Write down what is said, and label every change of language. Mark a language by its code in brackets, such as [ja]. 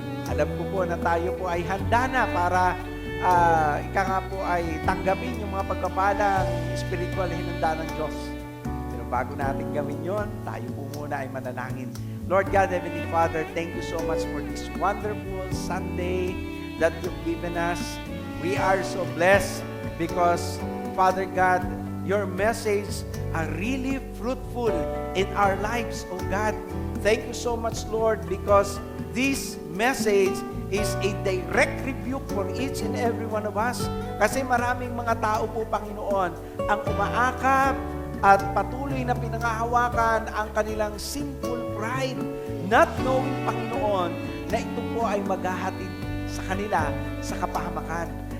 [tl] Alam ko po na tayo po ay handa na para ika nga po ay tanggapin yung mga pagpapalang spiritual hinanda ng Diyos. Pero bago natin gawin yon, tayo po muna ay manalangin. [en] Lord God, Heavenly Father, thank you so much for this wonderful Sunday that you've given us. We are so blessed because, Father God, your message are really fruitful in our lives, oh God. Thank you so much, Lord, because this message is a direct rebuke for each and every one of us. [tl] Kasi maraming mga tao po, Panginoon, ang umaakap at patuloy na pinangahawakan ang kanilang [en] sinful pride, not knowing, [tl] Panginoon, na ito po ay maghahatid sa kanila sa kapahamakan.